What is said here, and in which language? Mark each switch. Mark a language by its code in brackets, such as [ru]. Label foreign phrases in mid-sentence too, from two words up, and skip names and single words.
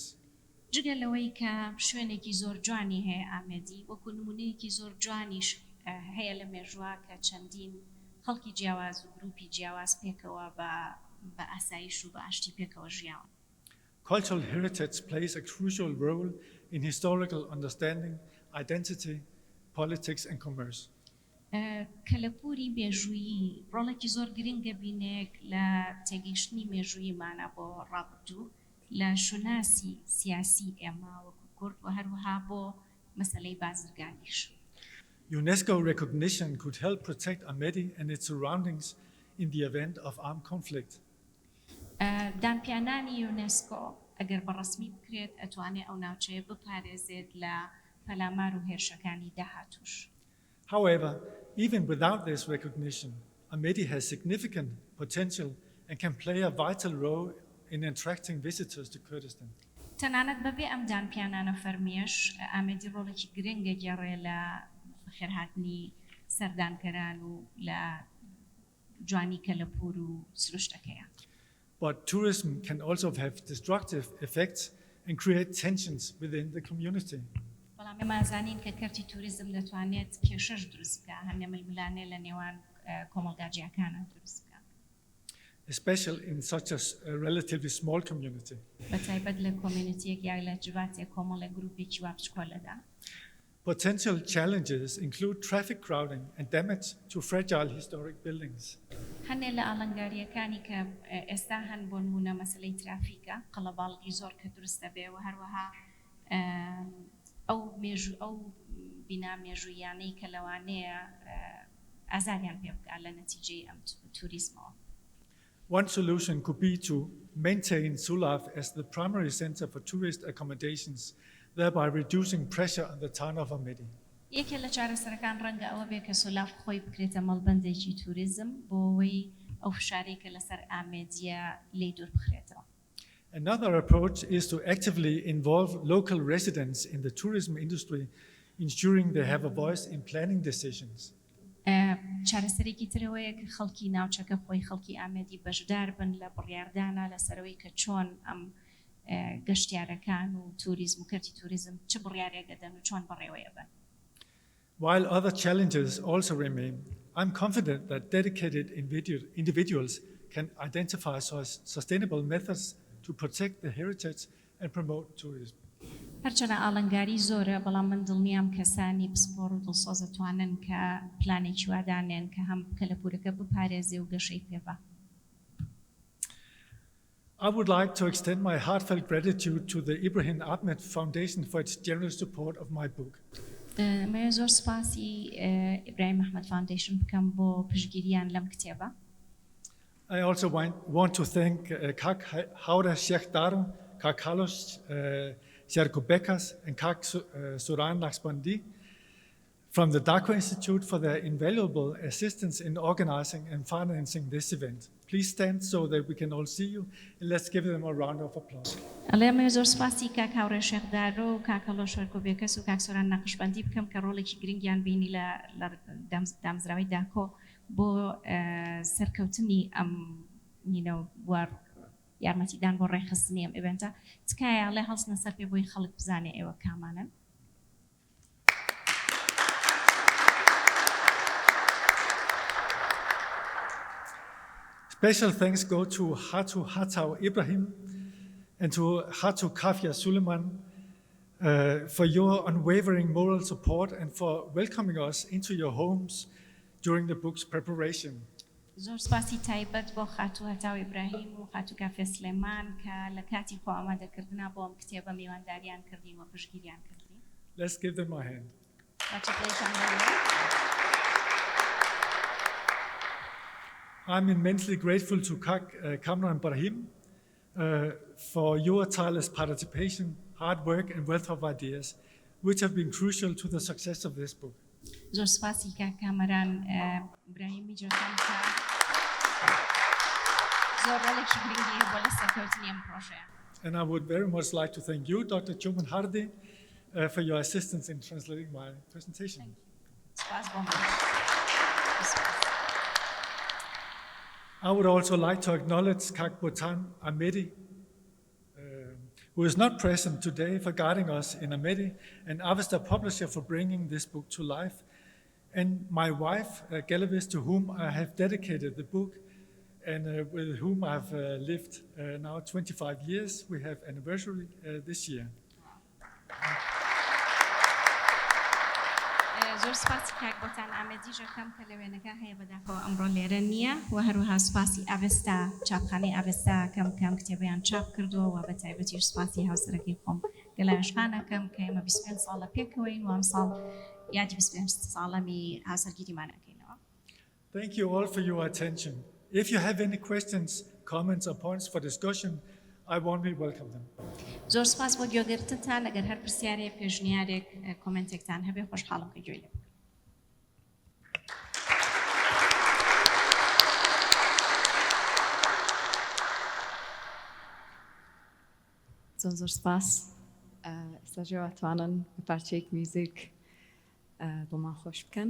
[ckb] جگە لەوەی کە شوێنێکی زۆر جوانی هەیە ئامێدی وەکو نمونەیەکی زۆر جوانیش هەیە لە مێژووە کە چەندین خەڵکی جیاواز و گروپی جیاواز پێکەوە بە ئاسایش و بە ئاشتی پێکەوە ژیاون. [en] Cultural heritage plays a crucial role in historical understanding, identity, politics and commerce. [ckb] کەلەپوری مێژوویی ڕۆڵێکی زۆر گرنگە بینێک لە تێگەیشتنی مێژوویمانە بۆ ڕابردوو لە شوناسی سیاسی ئێمە وەکو کورد و هەروەها بۆ مەسەلەی بازرگانیش. [en] UNESCO recognition could help protect Amedi and its surroundings in the event of armed conflict. [ckb] دانپیانانی یونسکۆ ئەگەر بەڕەسمی بکرێت ئەتوانێت ئەو ناوچەیە بپارێزێت لە پەلامار و هێرشەکانی داهاتووش. [en] However, even without this recognition, Amedi has significant potential and can play a vital role in attracting visitors to Kurdistan. [ckb] تەنانەت بەبێ ئەم دانپیانانە فەرمیێش ئامێدی ڕۆڵێکی گرنگە گێڕێ لە خێرهاتنی سەردانکەران و لە جوانی کەلەپور و سروشتەکەیە. [en] But tourism can also have destructive effects and create tensions within the community. [ckb] بەڵام ئێمە زانین کە کەرتی توریزم دەتوانێت کێشەش دروست بکە هەر نەمەلملانێ لە نێوان کۆمەڵگاجیەکانە دروست بکە. [en] Especially in such a relatively small community. [ckb] بەتایبەت لە کۆمیونیتیەک یا لە جواتێک کۆمەڵە گروپێکی وا بچکۆلەدا. [en] Potential challenges include traffic crowding and damage to fragile historic buildings. [ckb] هەنێ لە ئاڵنگاریەکانی کە ئێستا هەن بۆ نمونە مەسەلەی ترافیکە قەڵەباڵغی زۆر کە دروستە بێ و هەروەها ئەو بینا مێژوویانەی کە لەوانەیە ئازاریان پێ بکات لە نەتیجەی ئەم توریزمەوە. [en] One solution could be to maintain Sulaf as the primary center for tourist accommodations, thereby reducing pressure on the town of Amedi. [ckb] یەکێ لە چارەسەرەکان ڕەنگە ئەوە بێ کە سولاف خۆی بکرێتە مەڵبەندێکی توریزم بۆ ئەوەی ئەو فشارەی کە لەسەر ئامێدیە لێی دوور بخرێتەوە. [en] Another approach is to actively involve local residents in the tourism industry, ensuring they have a voice in planning decisions. [ckb] چارەسەرێکی ترەوەیە کە خەڵکی ناوچەکە خۆی خەڵکی ئامێدی بەشدار بن لە بڕیاردانە لەسەرەوەی کە چۆن ئەم گەشتیارەکان و توریزم و کەرتی توریزم چ بڕیارێک دەدەن و چۆن بەڕێوەیە بن. [en] While other challenges also remain, I'm confident that dedicated individuals can identify sustainable methods to protect the heritage and promote tourism. [ckb] هەرچەنە ئاڵنگاری زۆرە بەڵام من دڵنیام کەسانی پسپۆڕ و دڵسۆز دەتوانن کە پلانێکی وادانێن کە هەم کەلەپورەکە بپارێزێ و گەشەی پێبە. [en] I would like to extend my heartfelt gratitude to the Ibrahim Ahmed Foundation for its generous support of my book. [ckb] مە زۆر سپاسی ئیبراهیم ئەحمەد فاوندیشن بکەم بۆ پشتگیریان لەم کتێبە. [en] I also want to thank Kak Hauda Sheikh Daru, Kak Carlos Sierkobekas and Kak Suran Laxbandi from the Darko Institute for their invaluable assistance in organizing and financing this event. Please stand so that we can all see you, and let's give them a round of applause. [ckb] ئەڵێ مە زۆر سپاسی کاک هاوڕێ شێخدارۆ و کاک کەڵۆ شێرکۆبێکەس و کاک سۆران نەقشبەندی بکەم کە ڕۆڵێکی گرنگیان بینی لە دامزراوەی داکۆ بۆ سەرکەوتنی ئەم بوار یارمەتیدان بۆ ڕێخستنی ئەم ئێڤنتە تکایە ئەڵێ هەڵسنە سەر پێ بۆی خەڵک بزانێ ئێوە کامانن. [en] Special thanks go to Hatu Hatau Ibrahim and to Hatu Kafia Suleiman for your unwavering moral support and for welcoming us into your homes during the book's preparation. [ckb] زۆر سپاسی تایبەت بۆ خاتو هەتاو ئیبراهیم و خاتو کافێ سلێمان کە لە کاتی خۆ ئامادەکردنا بۆ ئەم کتێبە میوانداریان کردین و پشتگیریان کردین. [en] Let's give them a hand. I'm immensely grateful to Kak Kamran Brahim for your tireless participation, hard work and wealth of ideas, which have been crucial to the success of this book. [ckb] زۆر سپاسی کاک کامەران ئیبراهیمی جۆکان کە زۆر ڕۆڵێکی گرنگی بۆ لە سەرکەوتنی ئەم پرۆژەیە. [en] And I would very much like to thank you, Dr. Chuman Hardi, for your assistance in translating my presentation. [ckb] سپاس بۆ من. [en] I would also like to acknowledge Kak Botan Amedi, who is not present today, for guiding us in Amedi, and Avesta Publisher for bringing this book to life, and my wife, Galavis, to whom I have dedicated the book, and with whom I've lived now 25 years. We have anniversary this year. [ckb] زۆر سپاسی کاک بۆتان ئامەدی ژەکەم کە لە وێنەکە هەیە بەداخەوە ئەمڕۆ لێرە نییە و هەروەها سپاسی ئاڤستا چاپخانەی ئاڤستا کەم کتێبیان چاپ کردووە و بە تایبەتیش سپاسی هاوسەرەکەی خۆم گەلایشخانەکەم کە ئێمە 25 ساڵە پێکەوەین و ئەم ساڵ یادی 25 ساڵەمی هاوسەرگیریمانەکەینەوە. [en] Thank you all for your attention. If you have any questions, comments or points for discussion, I warmly welcome them. [ckb] زۆر سپاس بۆ گوێگرتنتان لەگەر هەر پرسیارێک پێشنیارێک کۆمنتێکتان هەبێ خۆشحاڵم کە گوێی لێ بکەم. زۆر سپاس ئێستاژێواتوانن بە پارچەیەک میوزیک بۆمان خۆش بکەن.